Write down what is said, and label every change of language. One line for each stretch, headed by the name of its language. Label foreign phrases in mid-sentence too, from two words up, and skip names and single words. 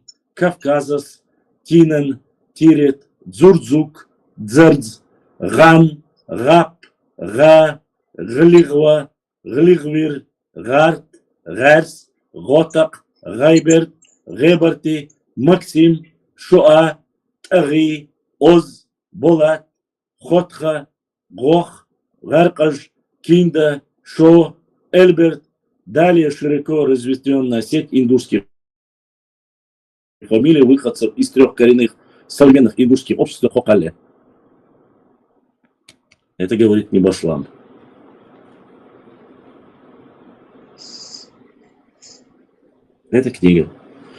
Russian: Кавказас, Тинен, Тирет, Дзурдзук, Дзердз, Ган, Гап, Га, Глигва, Глигвир, Гарт, Гарс, Готак, Гайберт, Геберти, Максим, Шуа, Таги, Оз, Болат, Хотха, Гох, Гаркаш, Кинда, Шо, Эльберт. Далее широко разветвленная сеть индусских фамилий выходцев из 3 коренных современных индусских обществ Хокале. Это говорит не Башлам. Это книга.